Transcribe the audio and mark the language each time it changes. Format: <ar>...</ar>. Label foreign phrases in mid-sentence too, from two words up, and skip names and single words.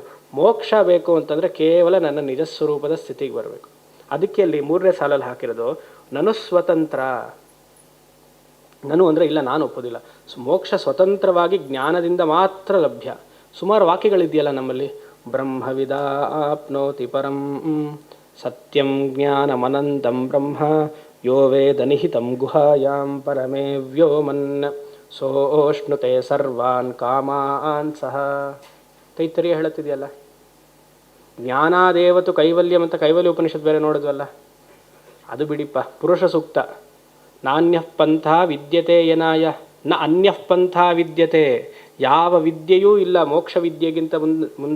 <kn>ಮೋಕ್ಷ ಬೇಕು ಅಂತಂದರೆ ಕೇವಲ ನನ್ನ ನಿಜ ಸ್ವರೂಪದ ಸ್ಥಿತಿಗೆ ಬರಬೇಕು. ಅದಕ್ಕೆ ಅಲ್ಲಿ 3ನೇ ಸಾಲಲ್ಲಿ ಹಾಕಿರೋದು ನಾನು ಸ್ವತಂತ್ರ. ನಾನು ಅಂದರೆ ಇಲ್ಲ, ನಾನು ಒಪ್ಪೋದಿಲ್ಲ. ಮೋಕ್ಷ ಸ್ವತಂತ್ರವಾಗಿ ಜ್ಞಾನದಿಂದ ಮಾತ್ರ ಲಭ್ಯ. ಸುಮಾರು ವಾಕ್ಯಗಳಿದೆಯಲ್ಲ ನಮ್ಮಲ್ಲಿ.</kn> <sa>ಬ್ರಹ್ಮವಿದ ಆಪ್ನೋತಿ ಪರಂ ಸತ್ಯಂ ಜ್ಞಾನಮನಂತಂ ಬ್ರಹ್ಮ ಯೋ ವೇದ ನಿಹಿತಂ ಗುಹಾಯಾಂ ಪರಮೇ ವ್ಯೋಮನ್ ಸೋಷ್ಣುತೆ ಸರ್ವಾನ್ ಕಾಮಾನ್ ಸಹ.</sa> <kn>ತೈತರಿಯ ಹೇಳುತ್ತಿದೆಯಲ್ಲ,</kn> <sa>ಜ್ಞಾನಾದೇವತು ಕೈವಲ್ಯಂ</sa> <kn>ಅಂತ ಕೈವಲ್ಯ ಉಪನಿಷತ್ ಬೇರೆ ನೋಡಿದ್ವಲ್ಲ, ಅದು ಬಿಡಿಪ್ಪ. ಪುರುಷ ಸೂಕ್ತ.</kn> <sa>ನಾನ್ಯಃ ಪಂಥ ವಿದ್ಯತೆ ಯನಾಯ ನ ಅನ್ಯಃ ಪಂಥ ವಿದ್ಯತೆ.</sa> <kn>ಯಾವ ವಿದ್ಯೆಯೂ ಇಲ್ಲ ಮೋಕ್ಷ ವಿದ್ಯೆಗಿಂತ ಮುಂದೆ.</kn>